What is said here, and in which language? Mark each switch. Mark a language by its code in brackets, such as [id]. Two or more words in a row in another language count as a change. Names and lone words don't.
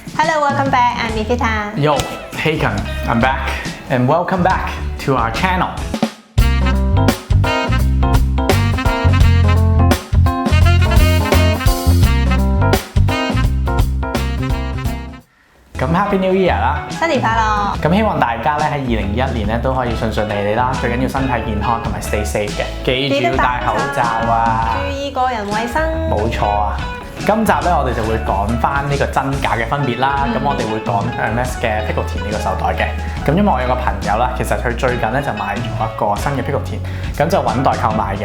[en] Hello, welcome back. I'm Nikita. Yo, Haken, I'm back, and welcome back to our channel. 咁 Happy New Year 啦！ [yue] 新年快樂！咁希望大家咧喺2021年咧都可以順順利利啦，最緊要身體健康同埋 [en] stay safe [yue] 嘅，記住要戴口罩啊！注意個人衛生。冇錯啊！今集咧我哋就會講翻呢個真假嘅分別啦。咁我哋會講 Hermes 嘅 Pico 田呢個手袋嘅。咁因為我有個朋友啦，其實佢最近咧就買咗一個新嘅 Pico 田，咁就揾代購買嘅。